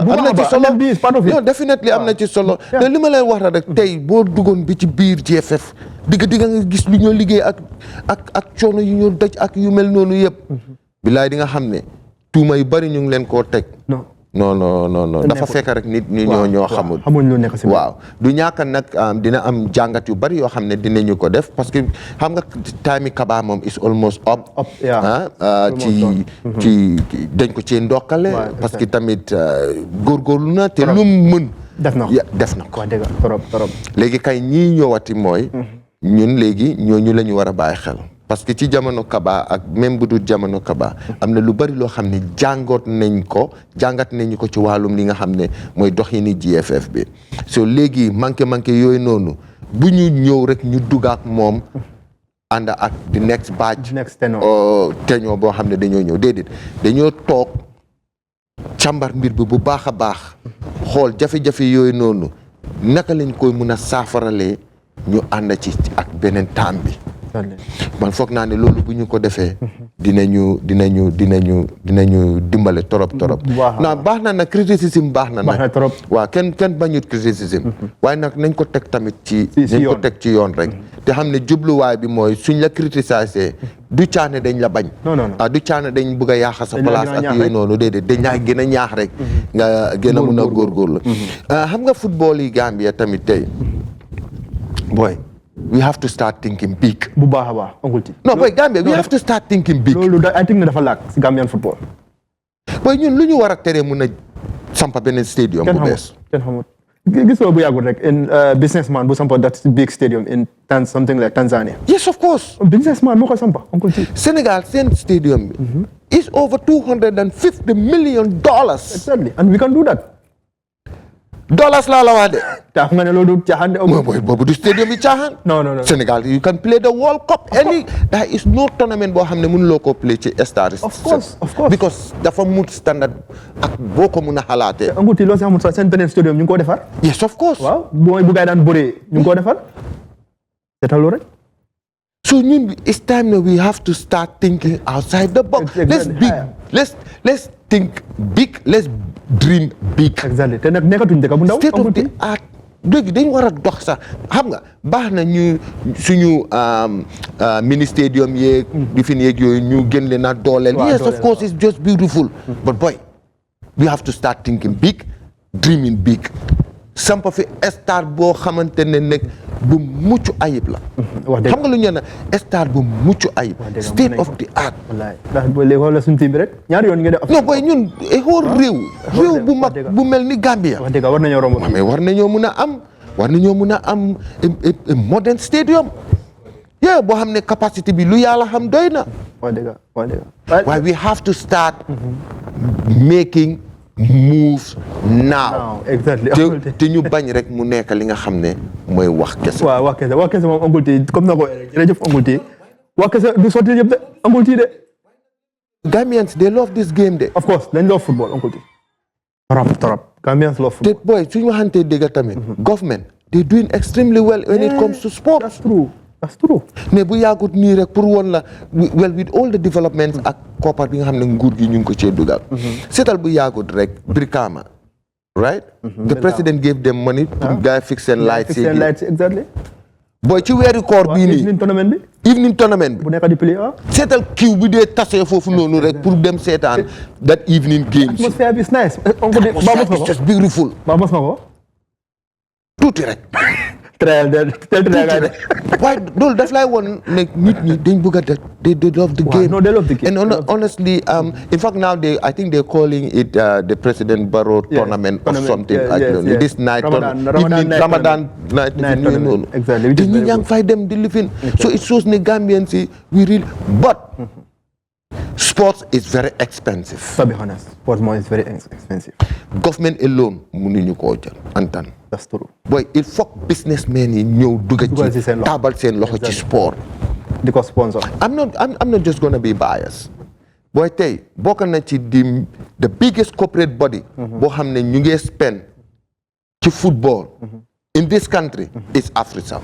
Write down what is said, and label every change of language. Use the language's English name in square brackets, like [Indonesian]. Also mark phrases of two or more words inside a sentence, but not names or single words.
[Wolof] am na ci solo non definitely am na ci solo. te li ma leen wax rek tey boo duggoon bi ci biir GFF digga nga gis lu ñoo liggéey ak coono yu ñu daj ak yu mel noonu yëpp. bilaay di nga xam ne tuuma yu bari ñu ngi leen koo teg. non dafa fekk rek nit ñi ñoo xamul. xamuñ lu nekk si waaw du ñàkk nag dina am jàngat yu bari yoo xam ne dinañu ko def [French] parce que [Wolof] xam nga time Kaba moom [English] is almost up. [Wolof] ci dañ ko ci ndokkale. [French] parce que [Wolof] tamit góorgóorlu na te lu mu mën. def na ko trop. léegi kay ñii ñëwati mooy. ñun léegi ñooñu la ñu war a bàyyi xel. [French] parce que [Wolof] ci jamono Kaba ak même bu dul jamono Kaba am na lu bari loo xam ne jàngat nañu ko ci wàllum li nga xam ne mooy doxini GFF bi so léegi manqué yooyu noonu bu ñu ñëw rek ñu dugg ak moom ànd ak [English] the next batch [Wolof] teñoo boo xam ne dañoo ñëw déedéet dañoo toog càmbar mbir bi bu baax a baax xool jafe-jafe yooyu noonu naka lañ koy mun a saafaralee ñu ànd ci ak beneen taam bi man foog naa ne loolu bu ñu ko defee dinañu dimbale torop na baax na nag criticisme baax na nag waaw kenn bañut criticisme waaye nag nañ ko teg tamit nañ ko teg ci yoon rek te xam ne jubluwaay bi mooy suñ la critiquer du caane dañ la bañ du caane dañ bëgg a yaaxa sa place ak yooyu noonu déedéet dañ laa gën a ñaax rek nga gën a mun a góorgóorlu xam nga football yi Gambia tamit tey boy [English] we have to start thinking big. [Wolof] bu baax a baax Uncle T. [English] non boy Gambia we have to start thinking big. [Wolof] loolu [English] I think [Wolof] ne dafa laak si [English] Gambian football. [Wolof] boy ñun lu ñu war a teree mun a sampa beneen stadium bu bees. kenn xamut gis nga bu yàggul rek in businessman bu sampa [English] that big stadium in something like Tanzania. yes of course. [Wolof] businessman moo ko sampa Uncle T. Sénégal seen stadium bi. [English] is over $250 million. exactly and we can do that. [Wolof] dollars laa la wax de. tax nga ne loolu du caaxaan de. boobu du stadium yi caaxaan. non. [English] Sénégal you can play the World Cup. [Wolof] there is no tournament boo xam ne mënuloo koo play ci stade. [English] of course. [Wolof] because dafa mut standard ak boo ko mun a xalaatee. Uncle T loo si xamul sax seen beneen stadium ñu ngi koo defar. [English] yes of course. [Wolof] waaw mooy bu gaay daan bëree ñu ngi koo defar. seetal loolu rek. [English] so ñun it's time that we have to start thinking outside the box. let's think big, let's dream big. Exactly. [Wolof] te nag nekkatuñ dëkk bu ndaw. [English] state of the art [Wolof] léegi dañ war a dox sax xam nga baax na ñu suñu [English] mini stadium [Wolof] yeeg. di fi yeeg yooyu ñu gën leen a dooleel. [English] yes of course it's just beautiful. but boy we have to start thinking big, dreaming big. [Wolof] sampa fi star boo xamante ne nekk bu mucc ayib la. xam nga lu ñu ne star bu mucc ayib. [English] state of the art. [Wolof] wallaay ndax léegi xoolal suñu team bi rek ñaari yoon ngeen def. non boy ñun xool réew bu mag bu mel ni Gambia. wax dëgg war nañoo romb. mais war nañoo mun a am [English] modern stadium. [Wolof] yeah boo xam ne capacité bi lu yàlla xam doy na. wax dëgg. [English] waaye we have to start making moves now exactly [Wolof] te ñu bañ rek mu nekk li nga xam ne mooy wax kese. waaw wax kese moom Uncle T comme na ko rek jërëjëf Uncle T wax kese du sotti yëpp de Uncle T de. [English] Gambians they love this game de. of course dañ love football Uncle T. trop Gambians love football. [Wolof] te boy suñu waxantee dëgg tamit. [English] government they doing extremely well when it comes to sport. That's true. [Wolof] mais bu yàggut nii rek pour woon la [English] well with all the developments [Wolof] ak koppar bi nga xam ne nguur gi ñu ngi ko cee dugal. seetal bu yàggut rek Brikama. [English] right. the president gave them money. [Wolof] pour gars fix seen lights yi. [English] exactly. [Wolof] boy ci weeri koor bii nii. [English] evening tournament bi. [Wolof] bu nekk di play seetal kiw bi dee tasee foofu noonu rek pour dem seetaan [English] that evening games. atmosphere bi is nice. it's just beautiful. [Wolof] ba mos nga ko. tuuti rek. waaye loolu daf lay woon ne nit ñi dañ bëgg a def [English] they love the game. No, they love the game. And honestly, in fact now I think they're calling it the President Barrow tournament or something. This night Ramadan night. Exactly. [Wolof] Te ñi ñaa ngi fay dem di lifin. [English] So it shows ne Gambians yi we really but sports is very expensive. To be honest, sports more is very expensive. Government alone [Wolof] mënuñu koo jël antan. [English] That's true. [Wolof] Boy il faut businessmen yi ñëw dugg ci taabal seen loxo ci sport. Di ko sponsor. [English] I'm not just gonna be biased. [Wolof] Boy tey bokk na ci [English] the biggest corporate body. [Wolof] boo xam ne ñu ngi spend ci football. [English] in this country is Africell.